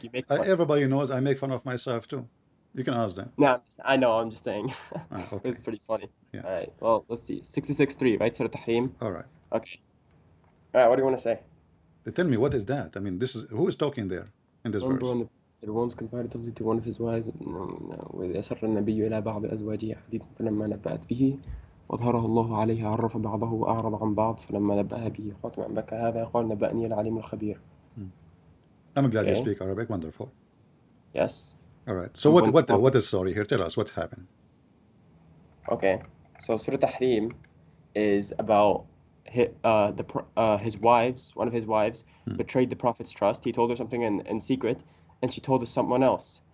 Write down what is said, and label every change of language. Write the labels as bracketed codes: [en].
[en] Everybody knows I make fun of myself too. You can ask them. No, I'm just saying. Okay. It's pretty funny. Yeah. All right. Well, let's see. 66.3, right? Surah Tahrim. All right. Okay. All right. What do you want to say? Tell me, what is that? I mean, who is talking there in this verse? It once confided something to one of his wives. [ar] وإذ أسر النبي إلى بعض أزواجه حديثا فلما نبأت به وأظهره الله عليه عرف بعضه وأعرض عن بعض فلما نبأها به قالت من أنبأك هذا قال نبأني العليم الخبير. [en] I'm glad you speak Arabic. Wonderful. Yes. All right. So what is the story here? Tell us what happened. Okay. So Surah Tahrim is about his wives. One of his wives betrayed the Prophet's trust. He told her something in secret, and she told us someone else.